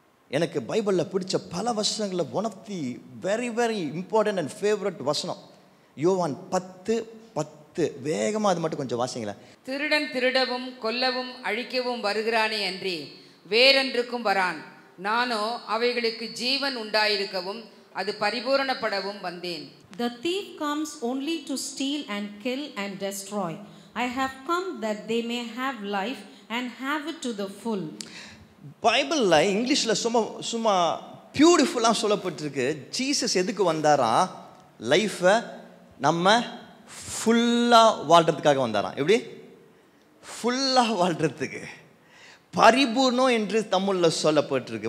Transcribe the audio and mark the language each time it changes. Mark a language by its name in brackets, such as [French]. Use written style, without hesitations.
[Tamil] எனக்கு பைபிளில் பிடிச்ச பல வசனங்களில் one of the very very important and favourite வசனம் யோவான் 10:10. வேகமாக அது மட்டும் கொஞ்சம் வாசிங்களேன். திருடன் திருடவும் கொல்லவும் அழிக்கவும் வருகிறானே அன்றி வேறென்றுக்கும் வரான். நானோ அவைகளுக்கு ஜீவன் உண்டாயிருக்கவும் அது பரிபூரணப்படவும் வந்தேன். [English] The thief comes only to steal and kill and destroy. I have come that they may have life and have it to the full. [Tamil] பைபிளில் இங்கிலீஷில் சும்மா பியூட்டிஃபுல்லாக சொல்லப்பட்டிருக்கு. ஜீசஸ் எதுக்கு வந்தாரா? லைஃப்பை நம்ம ஃபுல்லாக வாழ்கிறதுக்காக வந்தாராம். எப்படி? ஃபுல்லாக வாழ்கிறதுக்கு. பரிபூர்ணம் என்று தமிழில் சொல்லப்பட்டிருக்கு.